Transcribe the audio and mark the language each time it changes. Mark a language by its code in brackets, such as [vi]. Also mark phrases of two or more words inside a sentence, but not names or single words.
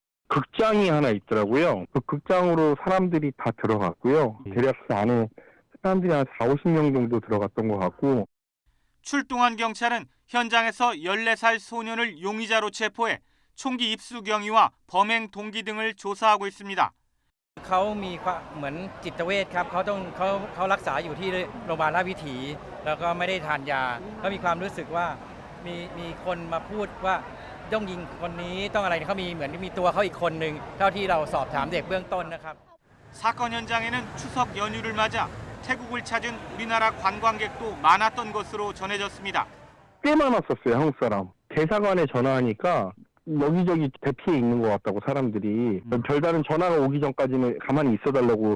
[ko] 극장이 하나 있더라고요. 그 극장으로 사람들이 다 들어갔고요. 대략 그 안에 사람들이 한 40-50명 정도 들어갔던 것 같고. 출동한 경찰은 현장에서 14살 소년을 용의자로 체포해 총기 입수 경위와 범행 동기 등을 조사하고 있습니다. [th] เขามีเหมือนจิตเวชครับเขารักษาอยู่ที่โรงพยาบาลราชวิถีแล้วก็ไม่ได้ทานยาก็มีความรู้สึกว่ามีคนมาพูดว่าต้องยิงคนนี้ต้องอะไรเขามีเหมือนมีตัวเขาอีกคนนึงเท่าที่เราสอบถามเด็กเบื้องต้นนะครับ [ko] 사건 현장에는 추석 연휴를 맞아 태국을 찾은 우리나라 관광객도 많았던 것으로 전해졌습니다. 꽤 많았었어요, 한국 사람. 대사관에 전화하니까 여기저기 대피해 있는 것 같다고 사람들이. 별다른 전화가 오기 전까지는 가만히 있어달라고.